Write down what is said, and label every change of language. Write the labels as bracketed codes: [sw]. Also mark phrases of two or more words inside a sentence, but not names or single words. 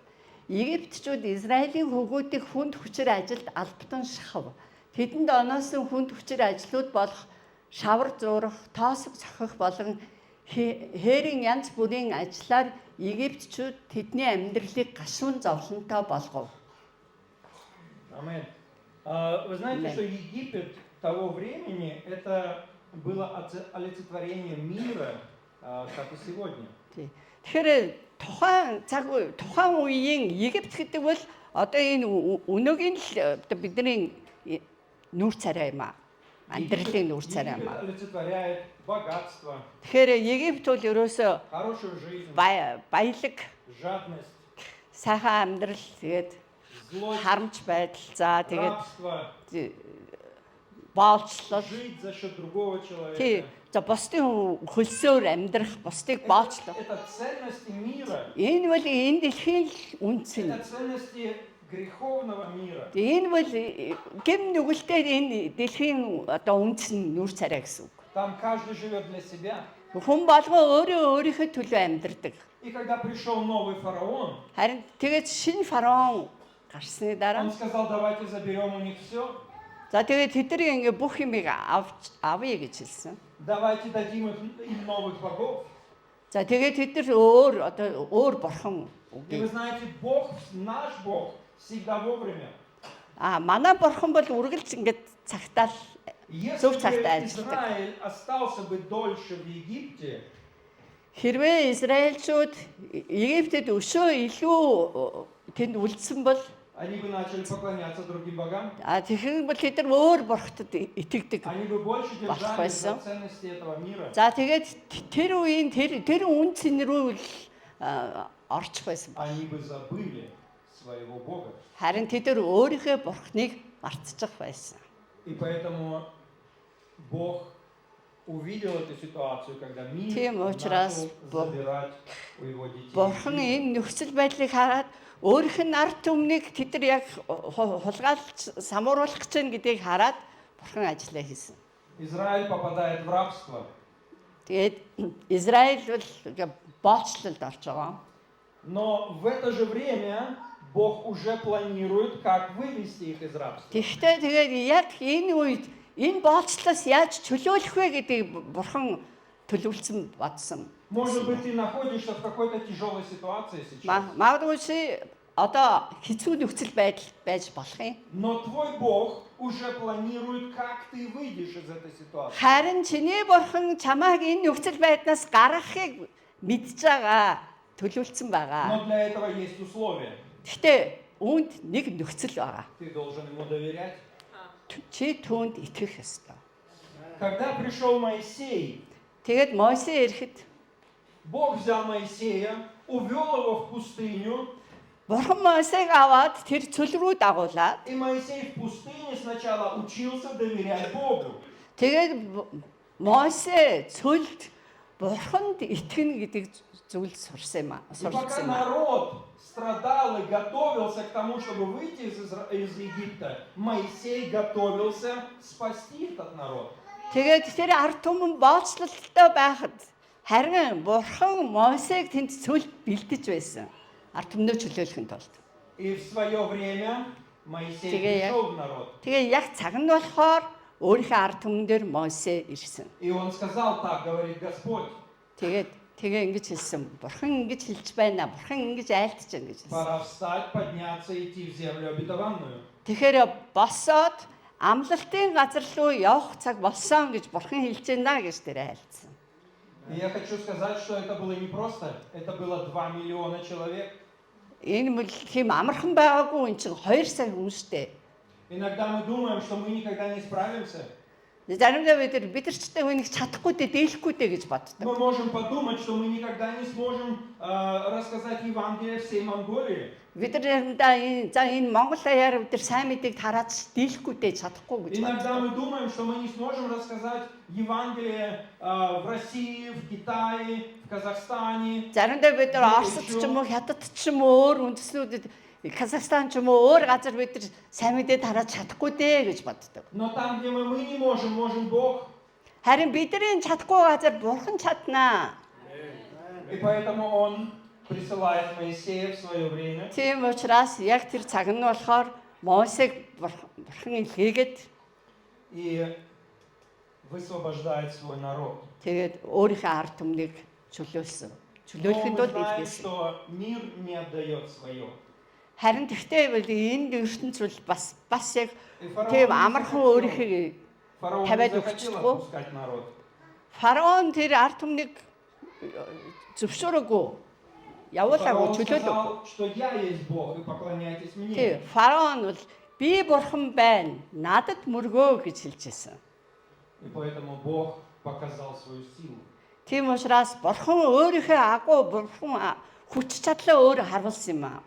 [mn] Египтчүүд Израилийн хүүгүүдийг хүнд хүчээр ажилд албатан шахав. Тэдэнд оноосон хүнд хүчээр ажлууд болох шавар зурах, тоосог цохих болон хээрийн янз бүрийн ажлаар Египтчүүд тэдний амьдралыг гашуун зовлонтой болгов. Аминь. [ru] Вы знаете, что Египет того времени это было олицетворение мира, как и сегодня. [mn] Тэгэхээр тухайн үеийн Египт гэдэг бол одоо энэ өнөөгийн л бидний нүүр царай юм аа. Амьдралын нүүр царай юм аа. [ru] Олицетворяет богатство. [mn] Тэгэхээр Египт бол ерөөсөө [ru] Хорошую жизнь. [mn] баялаг, [ru] Жадность. [mn] сайхан амьдрал, тэгээд харамч байдал, за тэгээд боолчлол. [ru] Жить за счет другого человека. [mn] Тий, за бусдын хөлсөөр амьдрах, бусдыг боолчлох. [ru] Это ценности мира. [mn] Энэ бол энэ дэлхийн үнцэн. [ru] Это ценности греховного мира. [mn] Энэ бол гэм нүгэлтэй энэ дэлхийн одоо үнцэн нүүр царай гэсэн үг. [ru] Там каждый живет для себя. [mn] Хүн болгоо өөрийнхөө төлөө амьдардаг. [ru] И когда пришел новый фараон, [mn] Харин тэгээд шинэ фараон гарсны дараа [ru] он сказал, давайте заберем у них все. [mn] за тэгээд тэдний ингээ бүх юмыг авъя гэж хэлсэн. [ru] Давайте дадим им новых богов. [mn] За тэгээд тэд нар өөр бурхан [ru] И вы знаете, Бог, наш Бог, всегда вовремя. [mn] манай бурхан бол үргэлж ингээд цагтаал [ru] Если [mn] зөв [ru] бы [mn] цагтаа ажилладаг. [ru] Израиль остался бы дольше в Египте, [mn] Хэрвээ Израильчууд Египтэд өшөө илүү тэнд үлдсэн бол [ru] они бы начали поклоняться другим богам. [mn] тэгэхээр бол тэд нар өөр бурхтад итгэдэг. [ru] Они бы больше держались [mn] Болохбайсан. [ru] за ценности этого мира. [mn] За тэгээд тэр үеийн тэр үнцэн рүү л орчих байсан. [ru] Они бы забыли своего Бога. [mn] Харин тэд нар өөрийнхөө бурхныг мартчих байсан. [ru] И поэтому Бог увидел эту ситуацию, когда мир [mn] Тийм учраас [ru] начал забирать у его детей. [mn] Бурхан энэ нөхцөл байдлыг хараад өөрийнх нь ард түмнийг тэд нар яг хулгайлж самууруулах гэж байна гэдгийг хараад Бурхан ажиллаа хийсэн. [ru] Израиль попадает в рабство. [mn] Тэгээд Израиль бол боочлолд орж байгаа. [ru] Но в это же время Бог уже планирует, как вывести их из рабства. [mn] Тэгэхдээ тэгээд яг энэ үед энэ боочлолоос яаж чөлөөлөх вэ гэдгийг Бурхан төлөвлөсөн бодсон. [ru] Может быть, ты находишься в какой-то тяжелой ситуации сейчас. [mn] Магадгүй одоо хэцүү нөхцөл байдал байж болох юм. [ru] Но твой Бог уже планирует, как ты выйдешь из этой ситуации. [mn] Харин чиний Бурхан чамааг энэ нөхцөл байдлаас гаргахыг мэдж байгаа, төлөвлөсөн байгаа. [ru] Но для этого есть условия. [mn] Гэхдээ үүнд нэг нөхцөл байгаа. [ru] Ты должен ему доверять. [mn] Чи түүнд итгэх ёстой. [ru] Когда пришел Моисей, [mn] Тэгээд Мойсе ирэхэд [ru] Бог взял Моисея, увел его в пустыню, [mn] Бурхан Мойсег аваад тэр цөл рүү дагуулад [ru] и Моисей в пустыне сначала учился доверять Богу. [mn] тэгээд Мойсе цөлд Бурханд итгэнэ гэдэг зүйл сурсан юм аа. [ru] И пока [mn] Сурсан юм аа. [ru] народ страдал и готовился к тому, чтобы выйти из Египта, Моисей готовился спасти этот народ. [mn] Тэгээд тэр ард түмэн боочлолтой байхад харин Бурхан Мойсег тэнд цөлд бэлдэж байсан. Ард түмнөө чөлөөлөхин тулд. [ru] И в свое время Моисей Теперь пришел в народ. [mn] Тэгээ яг цаг нь болохоор өөрийнхөө ард түмэн дээр Мойсе ирсэн. [ru] И он сказал так, говорит Господь, [mn] Тэгээ ингэж хэлсэн. Бурхан ингэж хэлж байна. Бурхан ингэж айлтж байна гэж хэлсэн. [ru] пора встать, подняться и идти в землю обетованную. [mn] Тэгэхээр босоод амлалтын газар руу явах цаг болсон гэж Бурхан хэлж байна гэж тэр айлтсан. [ru] И я хочу сказать, что это было не просто, это было 2 миллиона человек. [mn] Энэ мөл тийм амархан байгаагүй эн чинь 2 сая хүмүүстэй. [ru] Иногда мы думаем, что мы никогда не справимся. [mn] Заримдаа бид нар ч нэг чадахгүй дээ, дээлэхгүй дээ гэж боддог. [ru] Мы можем подумать, что мы никогда не сможем рассказать Евангелие всей Монголии. [mn] Бид нар энэ Монгол аяар бид нар сайн мэдээг тарааж дийлэхгүй дээ, чадахгүй гэж [ru] Иногда [mn] боддог. [ru] мы думаем, что мы не сможем рассказать Евангелие в России, в Китае, в Казахстане. [mn] Заримдаа бид нар Оросд ч юм уу, Хятад ч юм уу, өөр үндэснүүдэд Казахстан ч юм уу, өөр газар бид нар сайн мэдээ тарааж чадахгүй дээ гэж боддог. [ru] Но там, где мы не можем, может Бог. [mn] Харин бидний чадахгүй газар Бурхан чаднаа. [ru] И поэтому Он присылает Моисея в свое время. [mn] Тийм учраас яг тэр цаг нь болохоор Мойсег Бурхан илгээгээд [ru] И высвобождает свой народ. [mn] тэгээд өөрийнхөө ард түмнийг чөлөөлсөн. [ru] Но [mn] Чөлөөлөхэд [ru] мы [mn] бол [ru] знаем, [mn] илгээсэн. [ru] что мир не отдает свое. [mn] Харин тэгтээ бол энэ ертөнц бол бас яг [ru] И фараон [mn] тийм [ru] не [mn] амархан [ru] захотел- [mn] өөрийнхөө [ru] фараон не [mn] тавиад [ru] захотел [mn] өгчихгүй. [ru] отпускать народ. [mn] Фараон тэр ард түмнийг зөвшөөрөөгүй. Явуулаагүй Фараон чөлөөлөв. [ru] сказал, что я есть Бог, и поклоняйтесь [mn] Тийм [ru] мне. [mn] фараон бол би бурхан байна. Надад мөргөө гэж хэлжсэн. [ru] И поэтому Бог показал свою силу. [mn] Тийм учраас бурхан өөрийнхөө агуу бурхан хүч чадлаа өөр харуулсан юм аа.